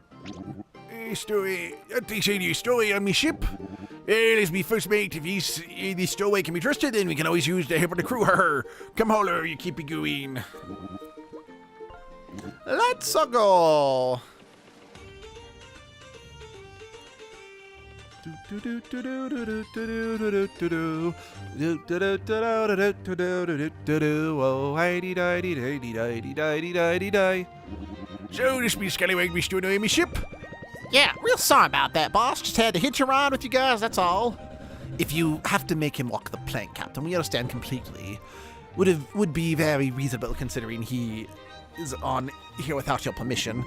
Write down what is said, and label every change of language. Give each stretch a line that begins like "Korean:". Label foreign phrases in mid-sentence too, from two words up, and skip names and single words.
English: Hey, Stowaway. I'll take you, Stowaway, on me ship. As me first mate, if this Stowaway can be trusted, then we can always use the help of the crew. Come holler, you keep it going. Let's go. Oh, hidy didy didy didy didy didy die. So, this be Scallywag, me Stowaway, me ship. Yeah, real sorry about that, boss. Just had to hitch a ride with you guys, that's all. If you have to make him walk the plank, Captain, we understand completely. Would be very reasonable considering he is on here without your permission.